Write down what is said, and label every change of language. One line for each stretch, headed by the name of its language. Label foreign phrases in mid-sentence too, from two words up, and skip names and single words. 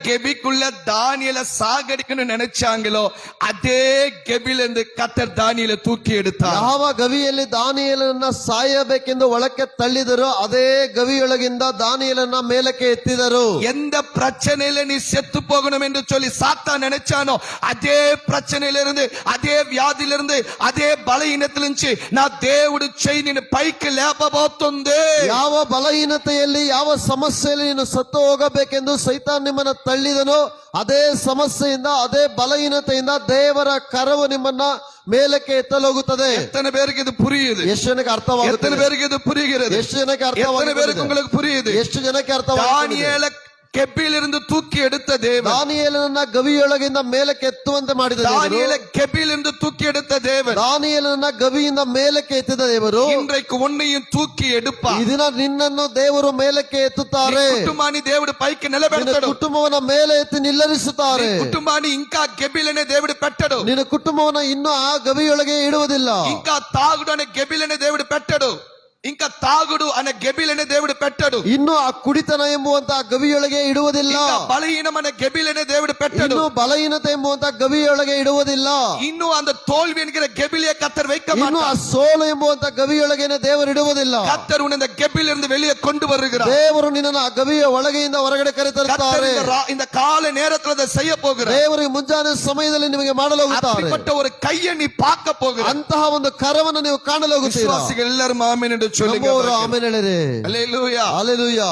Tamil: கெபிக்குள்ள தானியேல சாகடிக்கணும்னு நினைச்சாங்களோ அதே கெபில இருந்து கர்த்தர் தானியேல தூக்கி எடுத்தார்.
Kannada: ಯಾವ ಗವಿಯಲ್ಲಿ ದಾನಿಯೇಲನನ್ನ ಸಾಯಬೇಕೆಂದು ಒಳಕ್ಕೆ ತಳ್ಳಿದರು ಅದೇ ಗವಿಯೊಳಗಿಂದ ದಾನಿಯೇಲನ್ನ ಮೇಲಕ್ಕೆ ಎತ್ತಿದರು.
Tamil: எந்த பிரச்சனையில நீ செத்து போகணும் என்று சொல்லி சாத்தான் நினைச்சானோ அதே பிரச்சனையில இருந்து அதே வியாதியில இருந்து அதே
Telugu: బలహీనతల నుంచి నా దేవుడు చెయ్యి నిన్ను పైకి లేపబోతుంది.
Kannada: ಯಾವ ಬಲಹೀನತೆಯಲ್ಲಿ ಯಾವ ಸಮಸ್ಯೆಯಲ್ಲಿ ನೀನು ಸತ್ತು ಹೋಗಬೇಕೆಂದು ಸೈತಾನ್ ನಿಮ್ಮನ್ನ ತಳ್ಳಿದನು ಅದೇ ಸಮಸ್ಯೆಯಿಂದ ಅದೇ ಬಲಹೀನತೆಯಿಂದ ದೇವರ ಕರವು ನಿಮ್ಮನ್ನ ಮೇಲಕ್ಕೆ ಎತ್ತಲೋಗುತ್ತದೆ.
Tamil: எத்தனை பேருக்கு இது புரியுது?
Kannada: ಎಷ್ಟು ಜನಕ್ಕೆ ಅರ್ಥವಾಗುತ್ತದೆ?
Tamil: எத்தனை பேருக்கு இது புரிகிறது?
Kannada: ಎಷ್ಟು ಜನಕ್ಕೆ
Tamil: எத்தனை
Kannada: ಅರ್ಥವಾಗುತ್ತದೆ?
Tamil: பேருக்கு உங்களுக்கு புரியுது?
Kannada: ಎಷ್ಟು ಜನಕ್ಕೆ ಅರ್ಥವಾಗುತ್ತದೆ?
Tamil: தானியேல கெபிலிருந்து தூக்கி எடுத்த தேவன்,
Kannada: ದಾನಿಯೇಲನನ್ನ ಗವಿಯೊಳಗಿಂದ ಮೇಲಕ್ಕೆ ಎತ್ತುವಂತೆ ಮಾಡಿದ ದೇವರು,
Tamil: தானியேல கெபிலிருந்து தூக்கி எடுத்த தேவன்
Kannada: ದಾನಿಯೇಲನನ್ನ ಗವಿಯಿಂದ ಮೇಲಕ್ಕೆ ಎತ್ತಿದ ದೇವರು
Tamil: இன்றைக்கு உன்னையும் தூக்கி எடுப்பார்.
Kannada: ಈ ದಿನ ನಿನ್ನನ್ನು ದೇವರು ಮೇಲಕ್ಕೆ ಎತ್ತುತ್ತಾರೆ.
Telugu: కుటుంబాన్ని దేవుడు పైకి
Kannada: ನಿನ್ನ
Telugu: నిలబెడతాడు.
Kannada: ಕುಟುಂಬವನ್ನ ಮೇಲೆ ಎತ್ತಿ ನಿಲ್ಲರಿಸುತ್ತಾರೆ.
Telugu: కుటుంబాన్ని ఇంకా గెబిలనే దేవుడు పెట్టడు.
Kannada: ನಿನ್ನ ಕುಟುಂಬವನ್ನ ಇನ್ನೂ ಆ ಗವಿಯೊಳಗೆ ಇಡುವುದಿಲ್ಲ.
Telugu: ఇంకా తాగుడు అనే గెబిలనే దేవుడు పెట్టడు. ఇంకా తాగుడు అనే గెబిలనే దేవుడు పెట్టడు.
Kannada: ಇನ್ನು ಆ ಕುಡಿತನ ಎಂಬುವಂತ ಗವಿಯೊಳಗೆ ಇಡುವುದಿಲ್ಲ.
Telugu: ఇంకా బలహీనం అనే గెబిలనే దేవుడు పెట్టడు.
Kannada: ಇನ್ನು ಬಲಹೀನತೆ ಎಂಬುವಂತ ಗವಿಯೊಳಗೆ ಇಡುವುದಿಲ್ಲ.
Tamil: ಇನ್ನು அந்த தோல்வி என்கிற கெபிலியை கர்த்தர் வைக்க
Kannada: ಇನ್ನು ಆ
Tamil: மாட்டார்.
Kannada: ಸೋಲು ಎಂಬುವಂತ ಗವಿಯೊಳಗೇನೆ ದೇವರು ಇಡುವುದಿಲ್ಲ.
Tamil: கர்த்தர் உன்னை இந்த கெபிலிருந்து வெளியே கொண்டு வருகிறார்.
Kannada: ದೇವರು ನಿನ್ನನ್ನು ಆ ಗವಿಯ ಒಳಗೆಯಿಂದ ಹೊರಗಡೆ ಕರೆತರುತ್ತಾರೆ.
Tamil: கர்த்தர் இந்த கால நேரத்துல அதை செய்ய போகிறார்.
Kannada: ದೇವರು ಮುಂಜಾನೆ ಸಮಯದಲ್ಲಿ ನಿಮಗೆ ಮಾಡಲು ಹೋಗುತ್ತಾರೆ.
Tamil: அப்படிப்பட்ட ஒரு கையை நீ பார்க்க போகிறாய்.
Kannada: ಅಂತಹ ಒಂದು ಕರವನ್ನು ನೀವು ಕಾಣಲು ಹೋಗುತ್ತೀರಾ?
Tamil: விசுவாசிகள் எல்லாரும் ஆமென் என்று சொல்லுங்க.
Kannada: ಆಮೆನ್ ಹೇಳಿರಿ.
Tamil: அல்லேலூயா.
Kannada: ಹಲ್ಲೆಲೂಯಾ.